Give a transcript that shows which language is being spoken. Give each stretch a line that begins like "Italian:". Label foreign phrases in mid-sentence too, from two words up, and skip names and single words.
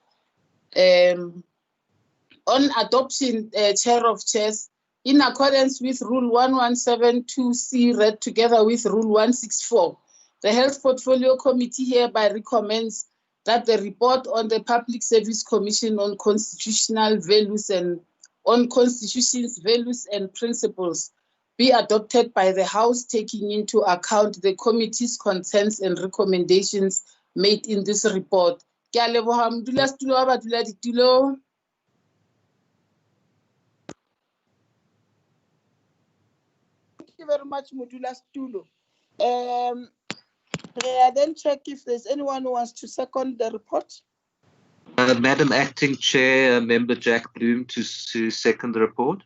English: On adoption, Chair of Chairs, in accordance with Rule 1172C read together with Rule 164, the Health Portfolio Committee hereby recommends that the report on the Public Service Commission on constitutional values and on Constitution's values and principles be adopted by the House, taking into account the committee's concerns and recommendations made in this report.
Southern Sotho: Ke a leboha modulasetulo wa baduladitulo.
English: Thank you very much, Modula Stulo. I then check if there's anyone who wants to second the report. Madam Acting Chair, Member Jack Bloom to second the report.